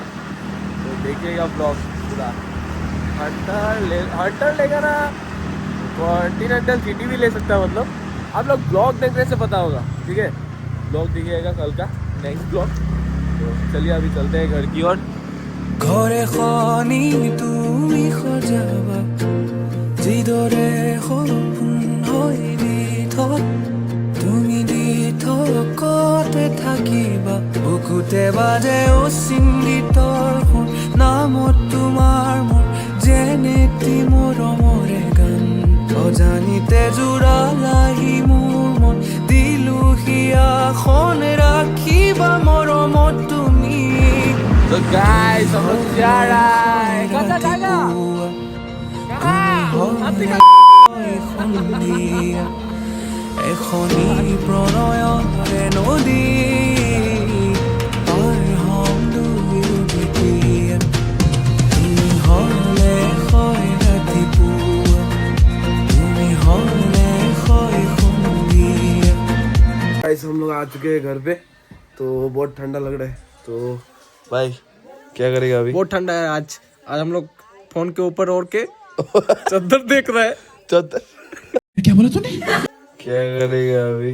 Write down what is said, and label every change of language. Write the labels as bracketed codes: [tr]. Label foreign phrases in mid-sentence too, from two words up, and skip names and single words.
[hi] तो देखिएगा ब्लॉग पूरा। हंटर लेगा ना, कॉन्टिनेंटल सिटी भी ले सकता है मतलब। आप लोग ब्लॉग देखने से पता होगा, ठीक है? ब्लॉग दिखिएगा कल का [en] next blog. [hi] तो चलिए अभी चलते हैं घर की ओर। [as] ঘরে খনি তুমি সজাবা যিদৰে সপোন হৈ দি থক তুমি দি থকতে থাকিবা বুকুতে বাজে অচিন্তিতৰ সোণ নামত তোমাৰ মোৰ যেনেটি মৰমৰে গান অজানিতে জোৰালাহি মোৰ মন দিলো হিয়াখন ৰাখিবা মৰমত তুমি। [hi] तो गाइस हम लोग जा रहा है। कहाँ जाएगा? [as] এখনি প্ৰণয়ৰে নদী পাৰ হম দুয়ো যেতিয়া তুমি হলে হয় ৰাতিপুৱা তুমি হলে হয় সন্ধিয়া। [hi] गाइस हम लोग आ चुके हैं घर पे, तो बहुत ठंडा लग रहा है। तो भाई क्या करेगा अभी? बहुत ठंडा है आज। आज हम लोग फोन के ऊपर ओढ़ के चादर देख रहे हैं। चादर क्या बोला तूने? क्या करेगा अभी?